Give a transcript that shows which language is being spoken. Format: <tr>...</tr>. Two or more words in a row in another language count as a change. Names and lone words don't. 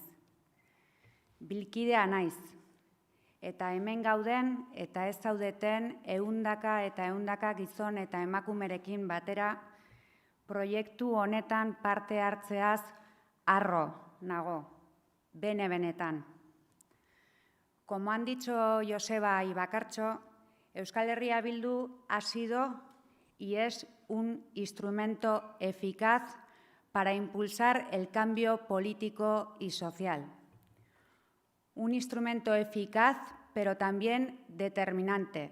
<eu>Bilkidea naiz, eta hemen gauden eta ez zaudeten 100 eta 100 gizon eta emakumerekin batera proiektu honetan parte hartzeaz harro nago, benetan.</eu> <es>Como han dicho Joseba y Bakartxo, Euskal Herria Bildu ha sido y es un instrumento eficaz para impulsar el cambio político y social. Un instrumento eficaz, pero también determinante.</es>